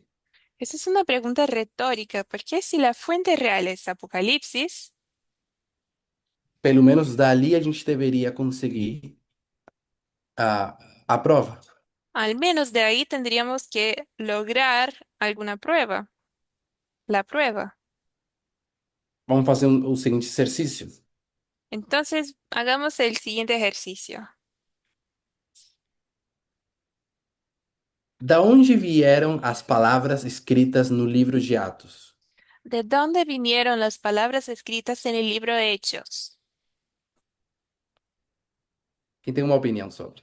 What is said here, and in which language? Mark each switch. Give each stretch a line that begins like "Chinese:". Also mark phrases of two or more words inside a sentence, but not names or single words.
Spanish: Esa es una pregunta retórica, porque si la fuente real es Apocalipsis,
Portuguese: pelo menos dali a gente deveria conseguir aprova.
Spanish: Al menos de ahí tendríamos que lograr alguna prueba, la prueba.
Portuguese: Vamos fazer o seguinte exercício.
Spanish: Entonces, hagamos el siguiente ejercicio.
Portuguese: Da onde vieram as palavras escritas no livro de Atos?
Spanish: ¿De dónde vinieron las palabras escritas en el libro de Hechos?
Portuguese: Quem tem uma opinião sobre?